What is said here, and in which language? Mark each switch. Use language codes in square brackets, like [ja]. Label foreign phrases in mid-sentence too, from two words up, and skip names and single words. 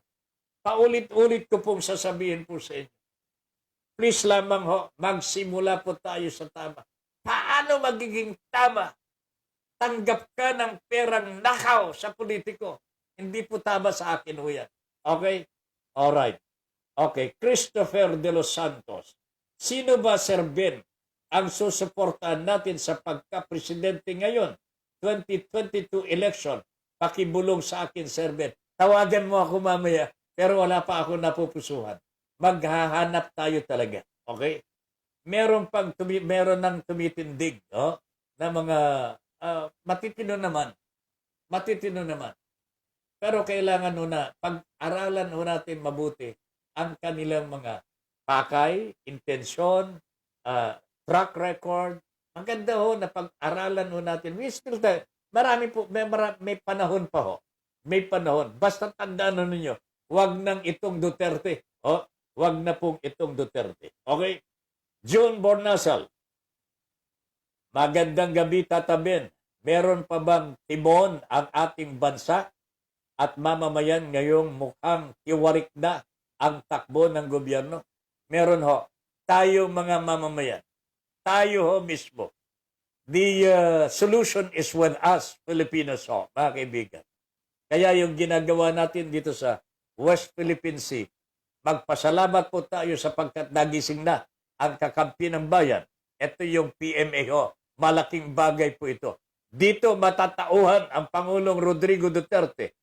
[tl] Paulit-ulit ko pong sasabihin po sa inyo. Please lamang ho, magsimula po tayo sa tama. Paano magiging tama? Tanggap ka ng perang nakaw sa politiko. Hindi po tama sa akin ho yan. [en] Okay? Alright. [tl] Okay, Christopher de los Santos. Sino ba, Sir Ben, ang susuportahan natin sa pagka-presidente ngayon? 2022 election. Pakibulong sa akin, Sir Ben. Tawagan mo ako mamaya, pero wala pa ako napupusuhan. Maghahanap tayo talaga. Okay? Meron nang tumitindig, no? Na mga matitino naman. Matitino naman. Pero kailangan na pag-aralan natin mabuti ang kanilang mga pakay, intensyon, [en] track record. [tl] Ang ganda ho na pag-aralan natin. [en] We still [tl] marami po, may panahon pa ho. May panahon. Basta tandaan ninyo, wag nang itong Duterte. Wag na pong itong Duterte. Okay? June Bornasal. Magandang gabi, Tata Ben. Meron pa bang timon ang ating bansa at mamamayan ngayong mukhang tiwarik na ang takbo ng gobyerno? Meron ho. Tayo mga mamamayan. Tayo ho mismo. [en] The solution is with us, [tl] Filipinos ho, mga kaibigan. Kaya yung ginagawa natin dito sa West Philippine Sea, magpasalamat po tayo sapagkat nagising na ang kakampi ng bayan. Ito yung PMA ho. Malaking bagay po ito. Dito matatauhan ang Pangulong Rodrigo Duterte.